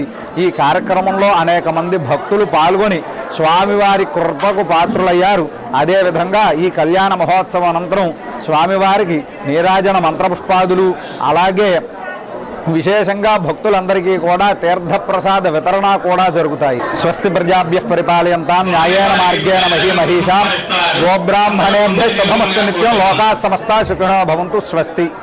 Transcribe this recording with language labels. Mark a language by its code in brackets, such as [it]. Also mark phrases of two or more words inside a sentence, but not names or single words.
[te] ఈ కార్యక్రమంలో అనేక మంది భక్తులు పాల్గొని స్వామివారి కృపకు పాత్రులయ్యారు. అదేవిధంగా ఈ కళ్యాణ మహోత్సవం అనంతరం స్వామివారికి నీరాజన మంత్రపుష్పాదులు అలాగే విశేషంగా భక్తులందరికీ కూడా తీర్థప్రసాద వితరణ కూడా జరుగుతాయి. [sa] స్వస్తి ప్రజాభ్యః పరిపాలయంతాం న్యాయేన మార్గేణ మహీమహీషాం గోబ్రాహ్మణేభ్యః శుభమస్తు నిత్యం లోకాః సమస్తాః సుఖినో భవంతు. స్వస్తి.